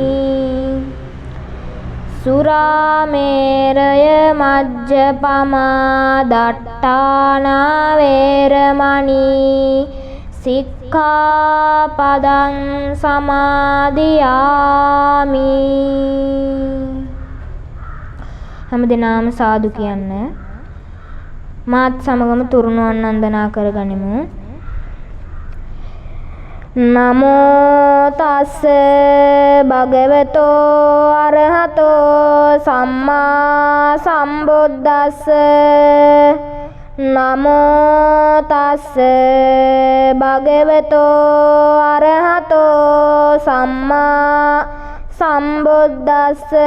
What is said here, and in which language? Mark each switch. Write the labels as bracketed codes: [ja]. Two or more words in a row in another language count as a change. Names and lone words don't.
[pi] สุราเมรยมัจจปมาดัฏฐานาเวรมณีสิกขาปดังสมาธิยามิ [si] හැමදෙනාම සාදු කියන්න. මාත් සමගම තුරුණුවන් වන්දනා කරගනිමු. [pi] නමෝ තස්ස භගවතෝ අරහතෝ සම්මා සම්බුද්දස්ස නමෝ තස්ස භගවතෝ අරහතෝ සම්මා සම්බුද්දස්ස